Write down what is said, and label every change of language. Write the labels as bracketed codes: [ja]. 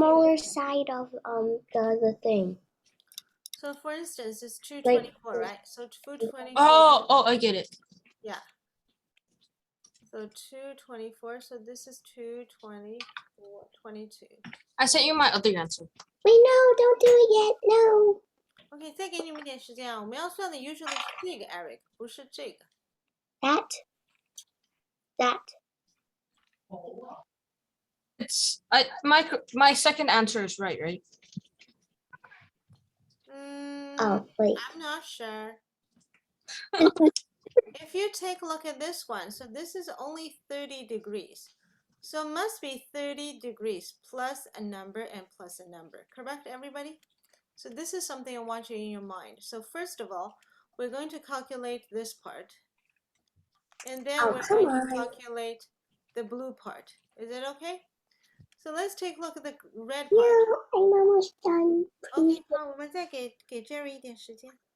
[en] smaller side of the thing. So for instance, it's Like- 224, right? So 224. Oh, I get it. Yeah. So 224. So this is 224, 22. I sent you my other answer. Wait, no, don't do it yet. No. [zh] OK，再给你们点时间啊！我们要算的 [en] usually [zh] 是这个 Eric，不是这个。 [en] That. It's my second answer is right? Oh, wait. I'm not sure. If you take a look at this one, so this is only 30 degrees. So it must be 30 degrees plus a number and plus a number. Correct, everybody? So this is something I want you in your mind. So first of all, we're going to calculate this part. And then we're going to calculate the blue part. Is it okay? So let's take a look at the red part. Yeah, I'm almost done. [zh] OK，好，我们再给 Jerry 一点时间。